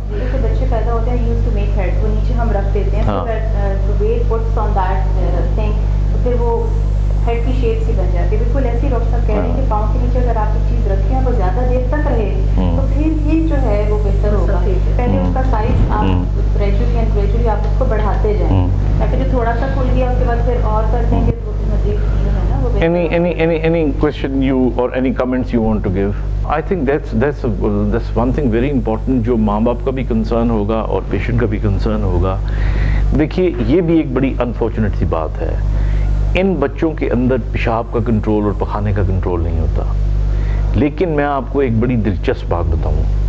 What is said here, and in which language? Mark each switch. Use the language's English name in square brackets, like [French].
[Urdu] جیسے بچے پیدا ہوتے ہیں [English] used to make head, [Urdu] وہ نیچے ہم رکھ دیتے ہیں، [English] weight puts on that thing, [Urdu] پھر وہ ہیڈ کی شیپ سی بن جاتی ہے۔ بالکل ایسی ڈاکٹر صاحب کہہ رہے ہیں کہ پاؤں کے نیچے اگر آپ ایک چیز رکھیں اور وہ زیادہ دیر تک رہے تو پھر یہ جو ہے وہ بہتر ہوگا۔ پہلے اس کا سائز آپ گریجولی آپ اس کو بڑھاتے جائیں، تاکہ جو تھوڑا سا کھل گیا اس کے بعد پھر اور کر دیں گے تو مزید جو ہے نا وہ بہتر۔ [English] Any question you or any comments you want to give? I think that's one thing very important [Urdu] جو ماں باپ کا بھی کنسرن ہوگا اور پیشنٹ کا بھی کنسرن ہوگا۔ دیکھیے یہ بھی ایک بڑی انفارچونیٹ سی بات ہے، ان بچوں کے اندر پیشاب کا کنٹرول اور پخانے کا کنٹرول نہیں ہوتا، لیکن میں آپ کو ایک بڑی دلچسپ بات بتاؤں،